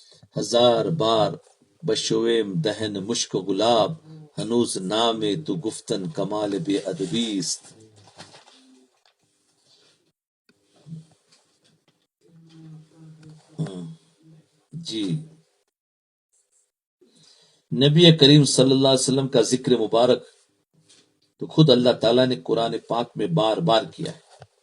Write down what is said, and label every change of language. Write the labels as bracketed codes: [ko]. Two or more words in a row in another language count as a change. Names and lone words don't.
[fa] ہزار بار بشویم دہن مشک و گلاب، ہنوز نام تو گفتن کمال بے ادبیست۔ [ur] جی، نبی کریم [ar] صلی اللہ علیہ وسلم [ur] کا ذکر مبارک تو خود اللہ تعالیٰ نے قرآن پاک میں بار بار کیا ہے۔